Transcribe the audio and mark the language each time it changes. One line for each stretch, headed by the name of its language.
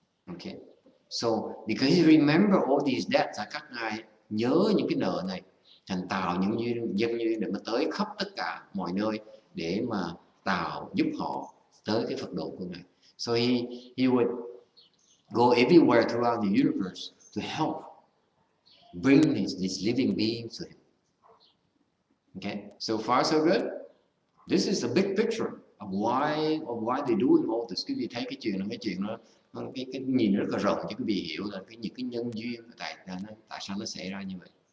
English: Okay, so because he remember all these debts,
Vietnamese: các ngài nhớ những cái nợ này, thành tạo những dân duyên để mà tới khắp tất cả mọi nơi để mà giúp họ tới cái Phật độ của ngài.
English: So he would go everywhere throughout the universe to help bring these living beings to him. Okay, so far so good. This is a big picture of why they're doing all this.
Vietnamese: Quý vị thấy cái chuyện nó cái nhìn rất là rộng cho quý vị hiểu là những cái nhân duyên tại sao nó xảy ra như vậy.